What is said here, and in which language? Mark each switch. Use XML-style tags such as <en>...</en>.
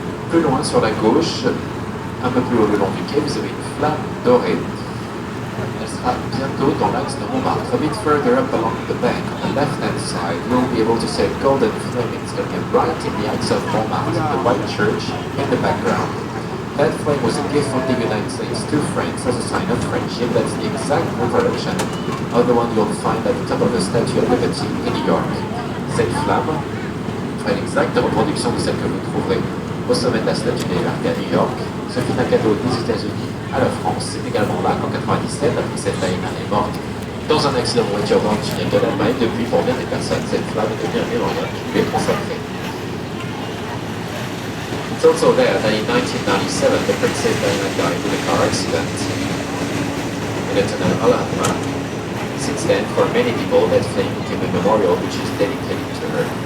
<fr>Plus loin sur la gauche, un peu plus haut le long du quai, vous avez une flamme dorée. Elle sera bientôt dans l'axe de Montmartre.</fr> <en>A bit further up along the bank, on the left-hand side, you'll be able to see a golden flame. It's going to be right in the axe of Montmartre, the white church in the background. That flame was a gift from the United States to France as a sign of friendship. That's the exact reproduction of the one you'll find at the top of the Statue of Liberty in New York.</en> <fr>Cette flamme est l'exacte reproduction de celle que vous trouverez au sommet de la Statue de Liberté à New York. Ce fut un cadeau des États-Unis à la France. C'est également là qu'en 97, la princesse Diana est morte dans un accident de voiture dans le tunnel de l'Allemagne. Depuis, pour bien des personnes, cette flamme est devenue un mémorial qui lui est consacré.</fr> <en>It's also there that in 1997, the Princess Diana died in a car accident in the tunnel Al-Ahmar. Since then, for many people, that flame became a memorial which is dedicated to her.</en>